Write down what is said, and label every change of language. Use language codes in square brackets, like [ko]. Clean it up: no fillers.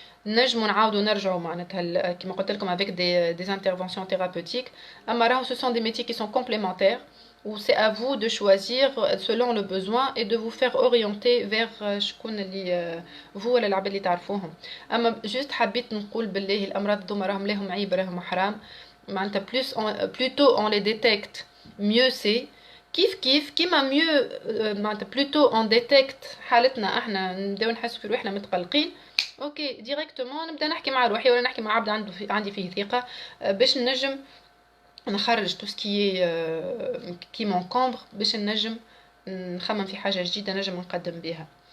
[ar] نجمو نعاودو نرجعو معناتها كيما قلت لكم [fr] avec des interventions thérapeutiques. [ar] اما راهو [fr] ce sont des métiers qui sont complémentaires où c'est à vous de choisir selon le besoin et de vous faire orienter vers [ar] شكون اللي [fr] vous [ar] ولا العباد اللي تعرفوهم. اما جوست حبيت نقول بالله الامراض دوما راهم لهم عيب راهم حرام معناتها [fr] plutôt on les détecte mieux c'est [ar] كيف كيما mieux معناتها [fr] plutôt on détecte [ar] حالتنا احنا نبداو نحسوا في روحنا متقلقين اوكي ديريكتومون نبدا نحكي مع روحي ولا نحكي مع عبد عندي فيه ثقه باش نجم نخرج [fr] تو سكي كي مونكومبر [ar] باش نجم نخمم في حاجه جديده نجم نقدم بها.